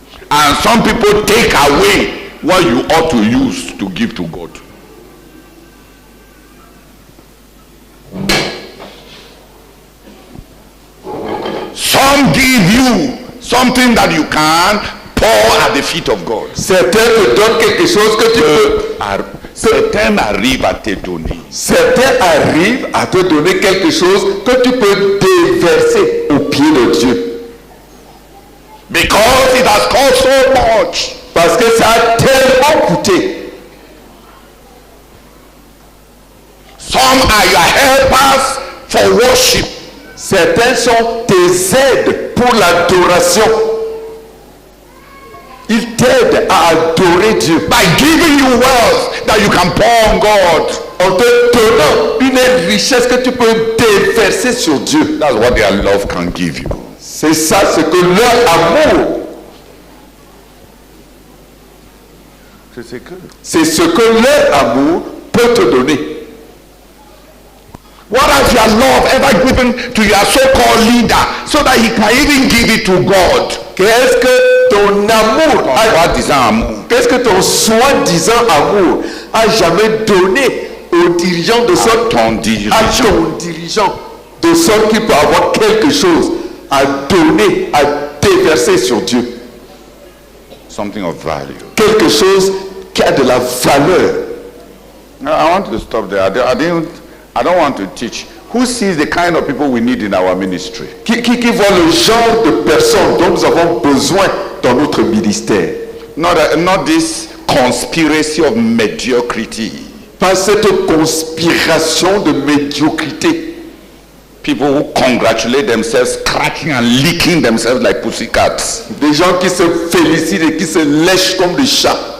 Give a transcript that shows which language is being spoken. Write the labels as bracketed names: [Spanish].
[English] And some people take away what you ought to use to give to God. Some give you something that you can pour at the feet of God. [French] Certains te donnent quelque chose que tu peux. Certains arrivent à te donner. Certains arrivent à te donner quelque chose que tu peux déverser au pied de Dieu. [English] Because it has cost so much. [French] Parce que ça a tellement coûté. [English] Some are your helpers for worship. [French] Certains sont tes aides pour l'adoration. Ils t'aident à adorer Dieu. [English] By giving you wealth that you can pour on God. [French] En te donnant une richesse que tu peux déverser sur Dieu. [English] That's what their love can give you. [French] C'est ça ce que leur amour. C'est ce que leur amour peut te donner. [English] What has your love ever given to your so-called leader so that he can even give it to God? [French] Qu'est-ce que ton amour, qu'est-ce que ton soi-disant amour a jamais donné au dirigeant de sorte, à ton dirigeant, de sorte qu'il peut avoir quelque chose à donner, à déverser sur Dieu? [English] Something of value. [French] Quelque chose qui a de la valeur. [English] I want to stop there. I don't want to teach who sees the kind of people we need in our ministry. [French] Qui voit le genre de personnes dont nous avons besoin dans notre ministère. [English] Not this conspiracy of mediocrity. [French] Pas cette conspiration de médiocrité. [English] People who congratulate themselves, scratching and licking themselves like pussycats. [French] Des gens qui se félicitent et qui se lèchent comme des chats.